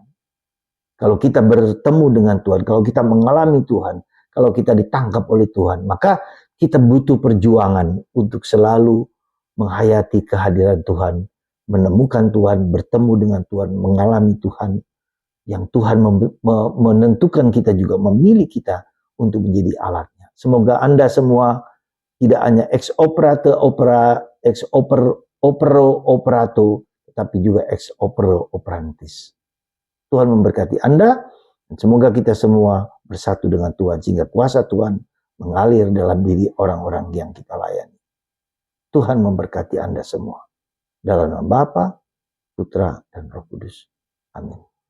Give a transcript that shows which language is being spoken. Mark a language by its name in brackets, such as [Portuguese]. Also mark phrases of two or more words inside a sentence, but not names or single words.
[Indonesian] Kalau kita bertemu dengan Tuhan, kalau kita mengalami Tuhan, kalau kita ditangkap oleh Tuhan, maka kita butuh perjuangan untuk selalu menghayati kehadiran Tuhan, menemukan Tuhan, bertemu dengan Tuhan, mengalami Tuhan, yang Tuhan menentukan kita juga, memilih kita untuk menjadi alatnya. Semoga Anda semua tidak hanya [Latin] ex operato, [Indonesian] tetapi juga [Latin] ex opero operantis. [Indonesian] Tuhan memberkati Anda, dan semoga kita semua bersatu dengan Tuhan, sehingga kuasa Tuhan mengalir dalam diri orang-orang yang kita layani. Tuhan memberkati Anda semua. Dalam nama Bapa, Putra, dan Roh Kudus. Amin.